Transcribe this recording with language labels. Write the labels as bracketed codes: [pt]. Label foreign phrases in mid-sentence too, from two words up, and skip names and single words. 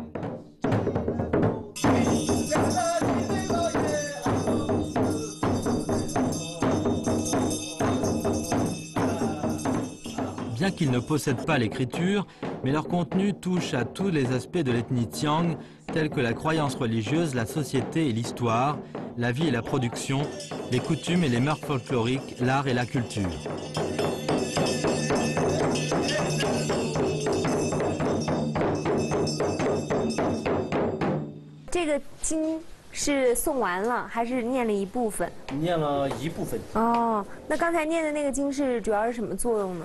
[fr] Bien qu'ils ne possèdent pas l'écriture, mais leur contenu touche à tous les aspects de l'ethnie Tsiang, tels que la croyance religieuse, la société et l'histoire, la vie et la production, les coutumes et les mœurs folkloriques, l'art et la culture. [zh] 是诵完了，还是念了一部分？念了一部分。哦，那刚才念的那个经是主要是什么作用呢？